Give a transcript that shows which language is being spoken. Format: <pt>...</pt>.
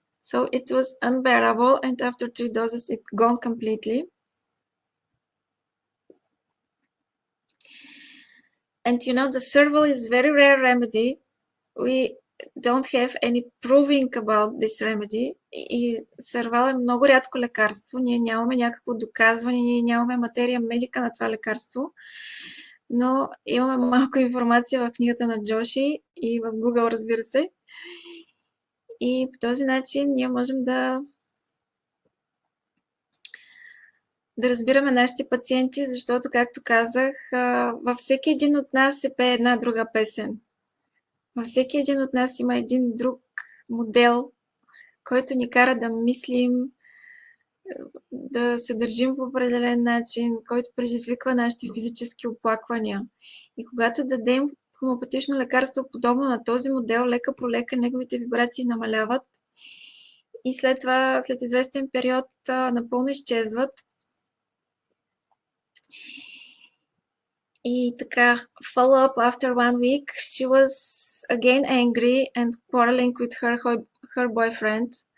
<en>So it was unbearable, and after 3 doses, it gone completely. And you know, the serval is very rare remedy. We don't have any proving about this remedy.</en> <bg>И сервал е много рядко лекарство. Ние нямаме някакво доказване, ние нямаме материя медика на това лекарство. Но имаме малко информация в книгата на Джоши и в Google, разбира се. И по този начин ние можем да разбираме нашите пациенти, защото, както казах, във всеки един от нас се пее една друга песен. Във всеки един от нас има един друг модел, който ни кара да мислим, да се държим по определен начин, който предизвиква нашите физически оплаквания. И когато дадем хомеопатично лекарство подобно на този модел, лека по лека неговите вибрации намаляват и след това, след известен период, напълно изчезват. И така,</bg> <en>follow up after 1 week, she was again angry and quarreling with her boyfriend.</en>